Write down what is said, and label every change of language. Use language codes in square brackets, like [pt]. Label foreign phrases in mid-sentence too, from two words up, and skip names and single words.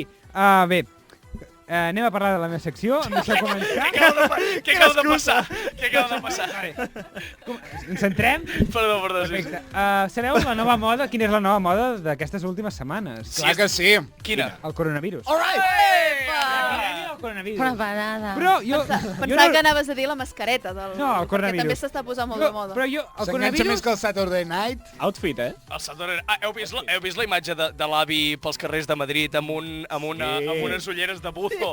[ca] Bé, anem a parlar de la meva secció. Em deixeu començar. Què acaba de passar? Què acaba de passar? Ens centrem? Perdó, sí. Perfecte. Sabeu la nova moda? Quina és la nova moda d'aquestes últimes setmanes? Clar que sí. Quina? El coronavirus. [en] All right! [ca] El coronavirus. Preparada. Però jo... Pensava que anaves a dir la mascareta del... No, el coronavirus. Que també s'està posant molt de moda. Però jo, el S'enganxa coronavirus... més que el Saturday Night. Outfit, eh? El Saturday... Heu vist la imatge de l'avi pels carrers de Madrid amb unes ulleres de buzo?